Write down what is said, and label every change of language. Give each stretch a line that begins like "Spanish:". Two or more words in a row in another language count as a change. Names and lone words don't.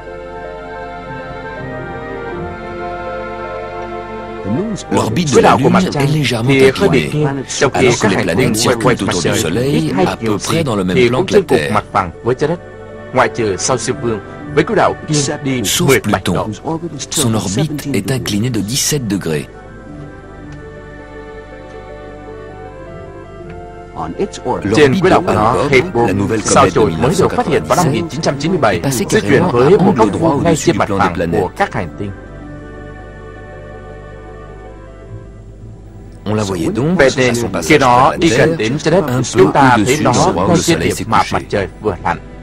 Vietnamese: Quỹ đạo của mặt trăng thì hơi bị nghiêng, trong khi các hành tinh quay quanh mặt trời ít hay nhiều gì thì cũng trên cùng mặt bằng với trái đất, ngoại trừ sao Diêm Vương với quỹ đạo nghiêng đi 17 độ.
French: Son orbite est inclinée de 17 degrés.
Vietnamese: Trên quỹ đạo của nó, Hale-Bopp, sao chổi mới được phát hiện vào năm 1997, di chuyển với một góc vuông ngay trên mặt phẳng của các hành tinh. Vậy nên khi nó đi gần đến trái đất, chúng ta thấy nó ngay trên điểm mà mặt trời vừa lặn.